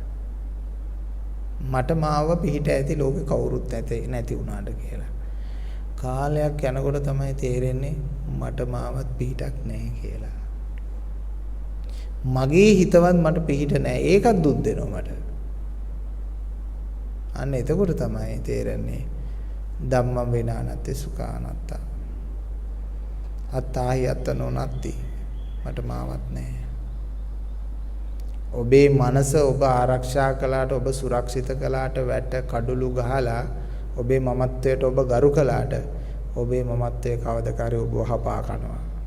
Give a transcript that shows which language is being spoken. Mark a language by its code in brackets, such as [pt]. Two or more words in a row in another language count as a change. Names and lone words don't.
[si] මට මාව පිහිට ඇති ලෝකේ කවුරුත් නැති වුණාට කියලා. කාලයක් යනකොට තමයි තේරෙන්නේ මට මාවත් පිහිටක් නැහැ කියලා. මගේ හිතවත් මට පිහිට නැහැ. ඒකත් දුක් දෙනවා මට. අන්න එතකොට තමයි තේරෙන්නේ [pi] ධම්මං වේනානත්තේ සුඛානත්තා. අත්තාහි අත්තනෝ නත්ති. [si] මට මාවත් නැහැ. ඔබේ මනස ඔබ ආරක්ෂා කළාට, ඔබ සුරක්ෂිත කළාට, වැට කඩළු ගහලා ඔබේ මමත්වයට ඔබ ගරු කළාට, ඔබේ මමත්වයේ කවදකාරී ඔබ වහපා කනවා.